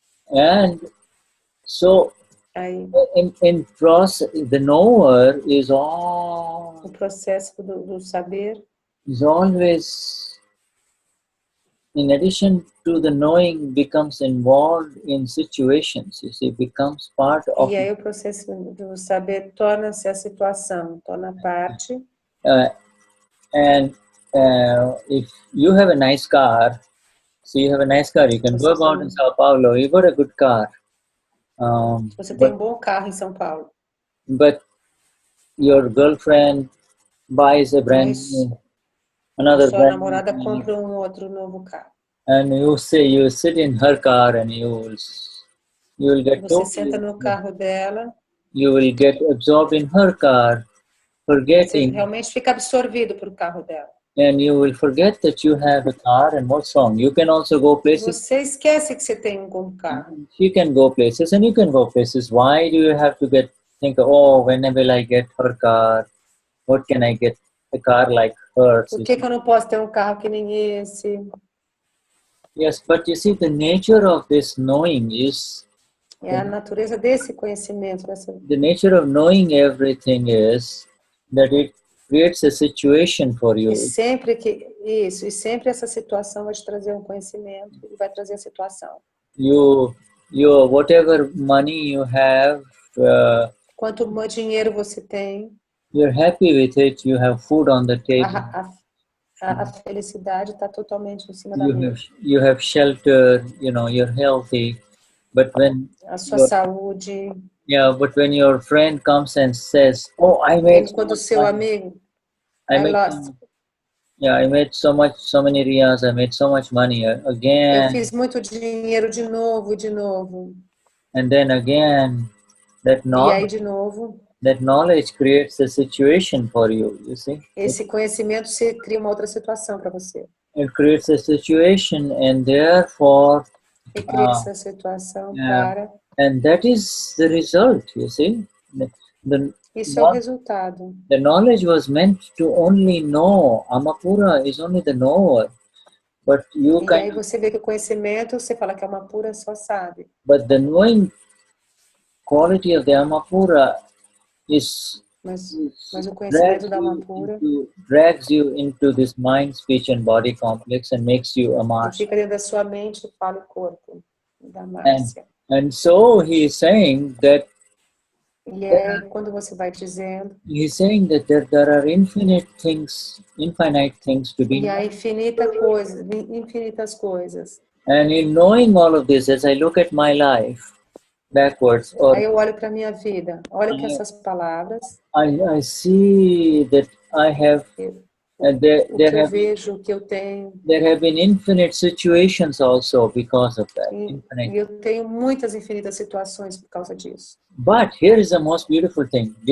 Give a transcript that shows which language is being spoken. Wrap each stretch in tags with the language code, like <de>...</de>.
<en>And so, in process, the knower is all.</en> <pt>O processo do saber</pt> <en>is always. In addition to the knowing, becomes involved in situations. You see, becomes part of.</en> <pt>E aí o processo do saber torna-se a situação, torna parte.</pt> <en>And if you have a nice car, you can go about in Sao Paulo. You got a good car.</en> <pt>Você tem bom carro em São Paulo.</pt> <en>But your girlfriend buys a brand new.</en> <pt>Sua namorada compra outro novo carro.</pt> <en>And you sit in her car and you will get.</en> <pt>Você senta no carro dela.</pt> <en>You will get absorbed in her car, forgetting.</en> <pt>Você realmente fica absorvido pelo carro dela.</pt> <en>And you will forget that you have a car and what's wrong. You can also go places.</en> <pt>Você esquece que você tem um carro.</pt> <en>She can go places and you can go places. Why do you have to think, oh, when will I get her car? What can I get? A car like hers.</en> <pt>Por que eu não posso ter carro que nem esse?</pt> <en>Yes, but you see, the nature of this knowing is.</en> <pt>A natureza desse conhecimento.</pt> <en>The nature of knowing everything is that it creates a situation for you.</en> <pt>E sempre essa situação vai te trazer conhecimento e vai trazer a situação.</pt> <en>Whatever money you have.</en> <pt>Quanto mais dinheiro você tem.</pt> <en>You're happy with it. You have food on the table.</en> <pt>A felicidade está totalmente em cima da mesa.</pt> <en>You have shelter. You're healthy. But when</en> <pt>a sua saúde.</pt> <en>Yeah, but when your friend comes and says, "Oh, I made."</en> <pt>Quando seu amigo.</pt> <en>I made so many riyas. I made so much money again.</en> <pt>Eu fiz muito dinheiro de novo.</pt> <en>And then again, that knowledge.</en> <pt>E aí de novo.</pt> <en>That knowledge creates a situation for you, you see.</en> <pt>Esse conhecimento cria uma outra situação para você.</pt> <en>It creates a situation and therefore.</en> <pt>E cria essa situação para.</pt> <en>And that is the result, you see.</en> <pt>Isso é o resultado.</pt> <en>The knowledge was meant to only know. Alma Pura is only the knower. But you</en> <pt>E aí você vê que o conhecimento, você fala que Alma Pura só sabe.</pt> <en>But the knowing quality of the Alma Pura is</en> <pt>mas o conhecimento da Alma Pura</pt> <en>drags you into this mind, speech and body complex and makes you a Marcia.</en> <pt>Fica dentro da sua mente, fala o corpo da Marcia.</pt> <en>And so he is saying that</en> <pt>e é quando você vai dizendo,</pt> <en>he's saying that there are infinite things to be.</en> <pt>E há infinitas coisas.</pt> <en>And in knowing all of this, as I look at my life backwards,</en> <pt>aí eu olho para minha vida, olho que essas palavras.</pt> <en>I see that I have.</en> <pt>Eu vejo que eu tenho.</pt> <en>There have been infinite situations also because of that.</en> <pt>E eu tenho muitas infinitas situações por causa disso.</pt> <en>But here is the most beautiful thing.</en>